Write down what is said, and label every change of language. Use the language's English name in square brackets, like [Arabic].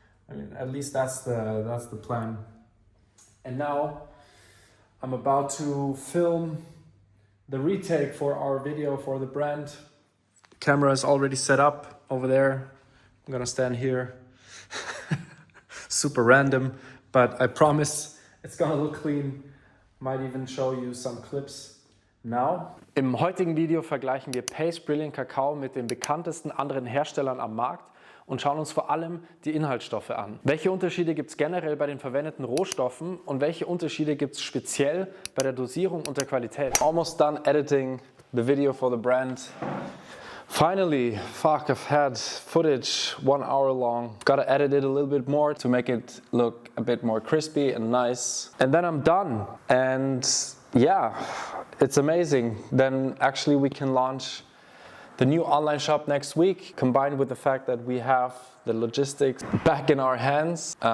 [English] I mean, at least that's the plan. And now I'm about to film the retake for our video for the brand. Camera is already set up over there. I'm gonna stand here. Super random, but I promise it's gonna look clean. Might even show you some clips now. [German] Im heutigen Video vergleichen wir Pace Brilliant Kakao mit den bekanntesten anderen Herstellern am Markt und schauen uns vor allem die Inhaltsstoffe an. Welche Unterschiede gibt es generell bei den verwendeten Rohstoffen und welche Unterschiede gibt es speziell bei der Dosierung und der Qualität? [English] Almost done editing the video for the brand. Finally, fuck, I've had footage 1 hour long. Gotta edit it a little bit more to make it look a bit more crispy and nice. And then I'm done. And yeah, it's amazing. Then actually we can launch the new online shop next week, combined with the fact that we have the logistics back in our hands.